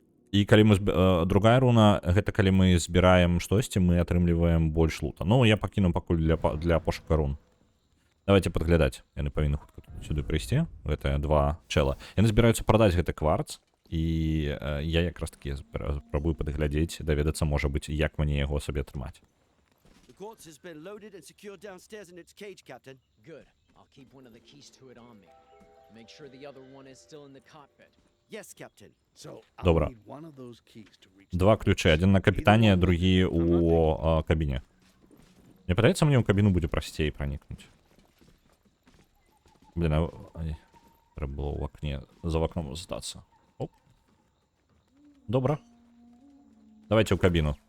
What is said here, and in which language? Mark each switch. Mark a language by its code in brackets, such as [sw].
[be] І калі мы другая руна, гэта калі мы збіраем штосьці, мы атрымліваем больш лута. Ну, я пакіну пакуль для пошука рун. Давайте падглядаць. Яны павінны хутка сюды прыйсці. Гэта два чэла. Яны збіраюцца прадаць гэты кварц. І я якраз такі спрабую падглядзець, даведацца, можа быць, як мне яго сабе атрымаць. [en] The quartz has been loaded and secured downstairs in its cage, Captain. Good. I'll keep one of the keys to it on me. Make sure the other one is still in the cockpit. Yes, Captain. So I'll [be] Добра. [en] need one of those keys to reach [be] Два ключы. Адзін на капітане, другі ў кабіне. Мне падаецца, мне ў кабіну будзе прасцей пранікнуць. Блін, трэба было ў акне за вакном застацца. Оп. Добра. Давайте ў кабіну.